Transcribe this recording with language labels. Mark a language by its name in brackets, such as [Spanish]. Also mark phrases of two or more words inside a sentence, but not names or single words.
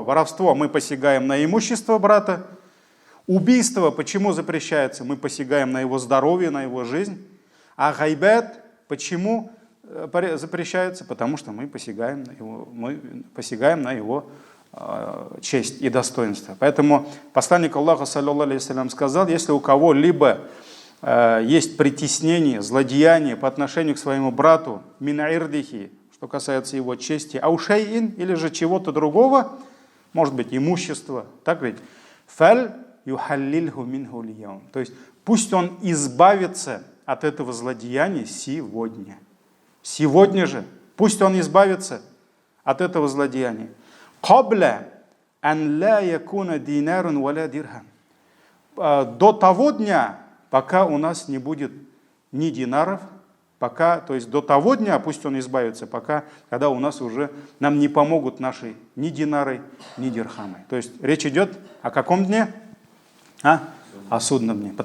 [Russian] Воровство мы посягаем на имущество брата. Убийство почему запрещается? Мы посягаем на его здоровье, на его жизнь. А гайбет почему запрещается? Потому что мы посягаем на его честь и достоинство. Поэтому посланник Аллаха, [Arabic] صلى الله عليه وسلم, [Russian] сказал, если у кого-либо есть притеснение, злодеяние по отношению к своему брату, [Arabic] من عرضه, [Russian] что касается его чести, аушейин, или же чего-то другого, может быть, имущество, так ведь? [Arabic] فليتحلله منه اليوم. [Russian] То есть пусть он избавится от этого злодеяния сегодня. Сегодня же. Пусть он избавится от этого злодеяния. [Arabic] قبل أن لا يكون دينار ولا درهم. [Russian] До того дня, пока у нас не будет ни динаров, пока, то есть до того дня, пусть он избавится, пока, когда у нас уже нам не помогут наши ни динары, ни дирхамы. То есть речь идет о каком дне? О судном дне.